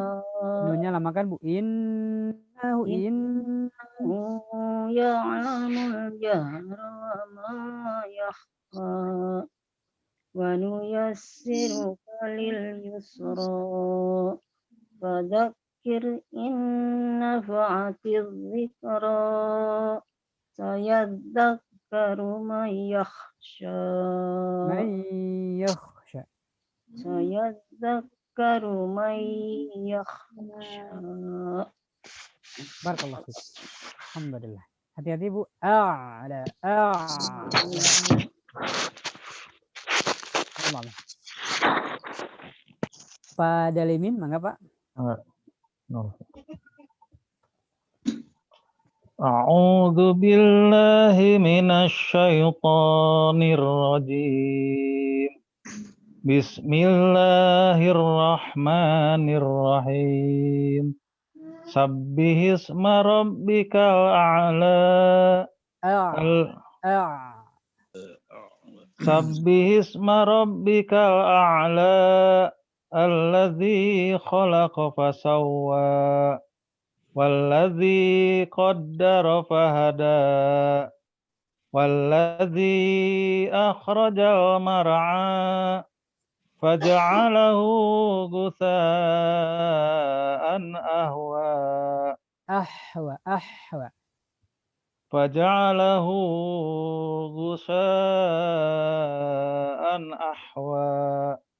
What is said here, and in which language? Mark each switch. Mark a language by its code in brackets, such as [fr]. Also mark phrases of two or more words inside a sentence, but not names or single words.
[ar] Nunnya lamakan Bu. Innahu يعلم الجهر وما يخفى. ونيسرك لليسرى. فذكر إن نفعت الذكرى. سيذكر من يخشى. سيذكر تذكر من يخشى. بارك الله فيك. الحمد لله. [id] Hati-hati Bu. Ada. Allah. Pak Dalimin, mangga Pak. [ar] أعوذ بالله من الشيطان الرجيم. بسم الله الرحمن الرحيم. سبح اسم ربك الأعلى. سبح اسم ربك الأعلى. الذي خلق فسوى. والذي قدر فهدى. والذي أخرج المرعى. فجعله غثاء أحوى. فجعله غثاء أحوى.